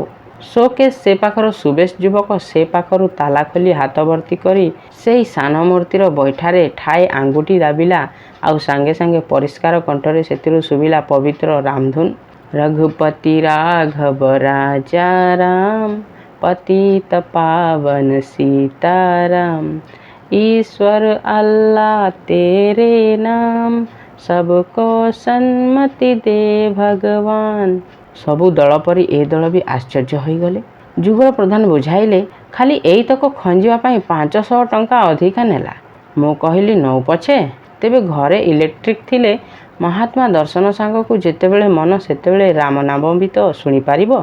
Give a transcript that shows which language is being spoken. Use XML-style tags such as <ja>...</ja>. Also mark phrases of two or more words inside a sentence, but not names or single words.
<or>ସୋକେସ୍ ସେ ପାଖର ସୁବେଶ ଯୁବକ ସେ ପାଖରୁ ତାଲା ଖୋଲି ହାତ ଭର୍ତ୍ତି କରି ସେହି ସାନ ମୂର୍ତ୍ତିର ବୈଠାରେ ଠାଏ ଆଙ୍ଗୁଠି ଦାବିଲା। ଆଉ ସାଙ୍ଗେ ସାଙ୍ଗେ ପରିଷ୍କାର କଣ୍ଠରେ ସେଥିରୁ ଶୁଭିଲା ପବିତ୍ର ରାମଧୁନ୍।</or> <hi>रघुपति राघव राजा राम, पतित पावन सीताराम, ईश्वर अल्लाह तेरे नाम, सबको सन्मति दे भगवान।</hi> <or>ସବୁ ଦଳ ପରି ଏ ଦଳ ବି ଆଶ୍ଚର୍ଯ୍ୟ ହୋଇଗଲେ। ଯୁଗଳ ପ୍ରଧାନ ବୁଝାଇଲେ ଖାଲି ଏଇତକ ଖଞ୍ଜିବା ପାଇଁ 500 ଟଙ୍କା ଅଧିକା ନେଲା। ମୁଁ କହିଲି ନଉ ପଛେ, ତେବେ ଘରେ ଇଲେକ୍ଟ୍ରିକ୍ ଥିଲେ ମହାତ୍ମା ଦର୍ଶନ ସାଙ୍ଗକୁ ଯେତେବେଳେ ମନ ସେତେବେଳେ ରାମ ନାମ ବି ତ ଶୁଣିପାରିବ।</or>